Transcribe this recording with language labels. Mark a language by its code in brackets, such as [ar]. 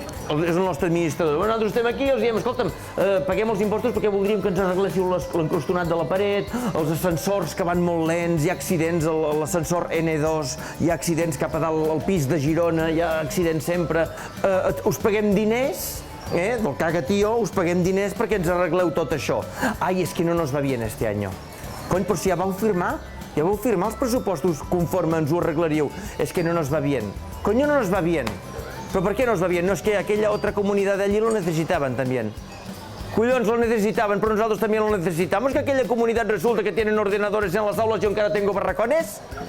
[ca] És el nostre administrador. Nosaltres estem aquí i els diem, escolta'm, paguem els impostos perquè voldríem que ens arregléssiu l'encrustonat de la paret, els ascensors que van molt lents, hi ha accidents, l'ascensor N2, hi ha accidents cap a dalt al pis de Girona, hi ha accidents sempre. Us paguem diners, del caga-tío, us paguem diners perquè ens arregleu tot això. [es] Ai, [ca] és que [es] no nos va bien este año. [ca] Cony, però si ja vau firmar els pressupostos conforme ens ho arreglaríeu. És que [es] no nos va bien. Coño, no nos va bien. ¿Pero por qué nos va bien? No, es que aquella otra comunidad de allí lo necesitaban también. [ca] Collons, [es] lo necesitaban, pero nosotros también lo necesitamos. ¿Que aquella comunidad resulta que tienen ordenadores en las aulas y yo [ca] encara [es] tengo barracones?